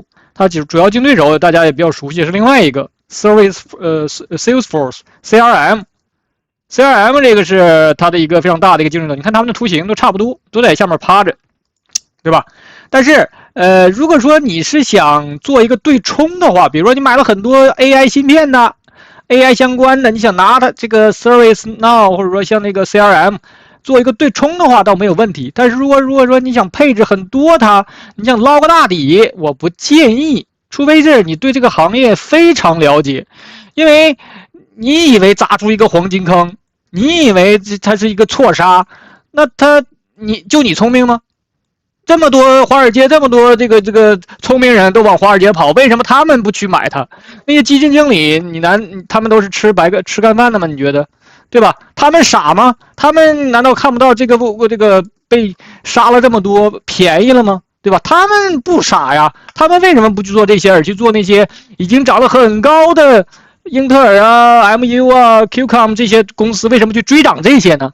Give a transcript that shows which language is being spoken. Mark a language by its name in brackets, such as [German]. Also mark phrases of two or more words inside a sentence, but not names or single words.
[Chinese] 他主要競對手大家也比較熟悉，是另外一個 Salesforce CRM。CRM 這個是它的一個非常大的一個競爭者，你看他們的圖形都差不多，都在下面趴着，對吧？但是如果說你是想做一個對冲的話，比如說你買了很多 AI 芯片的 AI 相關的，你想拿它這個 ServiceNow 或者說像那個 CRM 做一個對冲的話倒沒有問題。但是如果說你想配置很多它，你想撈個大底，我不建議，除非是你对這個行業非常了解，因為你以為砸出一個黃金坑，你以為它是一個錯殺，那你聰明嗎？這麼多華爾街，這麼多這個聰明人都往華爾街跑，為什麼他們不去買它？那些基金經理，他們都是吃乾飯的嗎？你覺得，對吧？他們傻嗎？他們難道看不到这個被殺了這麼多便宜了嗎？對吧？他們不傻呀，他们為什麼不去做這些，而去做那些已經漲得很高的英特爾啊、MU 啊、QCOM 這些公司，為什麼去追漲這些呢？